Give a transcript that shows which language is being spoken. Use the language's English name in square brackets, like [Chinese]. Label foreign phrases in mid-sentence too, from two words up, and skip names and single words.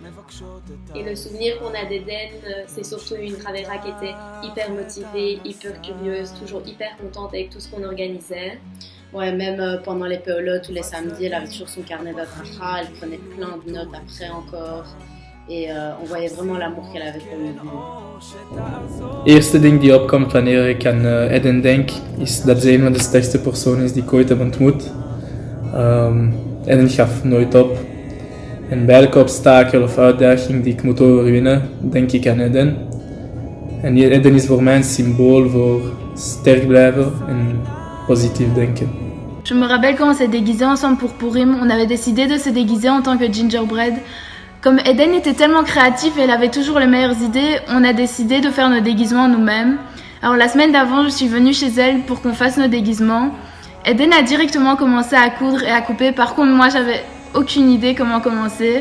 [French] Et le souvenir qu'on a d'Eden, c'est surtout une Ravera qui était hyper motivée, hyper curieuse, toujours hyper contente avec tout ce qu'on organisait. Ouais, même pendant les peolotes ou les samedis, elle avait toujours son carnet d'adressa, elle prenait plein de notes après encore. Et on voyait vraiment l'amour qu'elle avait pour nous. [Dutch] Eerste ding die opkomt wanneer ik aan Eden denk, is dat zij een van de sterkste personen is die ik ooit heb ontmoet. Eden gaf nooit op. En bij elke obstakel of uitdaging die ik moet overwinnen, denk ik aan Eden. En Eden is voor mij een symbool voor sterk blijven en positief denken. [French] Je me rappelle quand on s'est déguisés ensemble pour Purim, on avait décidé de se déguiser en tant que gingerbread. Comme Eden était tellement créatif et elle avait toujours les meilleures idées, on a décidé de faire nos déguisements nous-mêmes. Alors la semaine d'avant, je suis venue chez elle pour qu'on fasse nos déguisements. Eden a directement commencé à coudre et à couper. Par contre, moi, j'avais aucune idée comment commencer.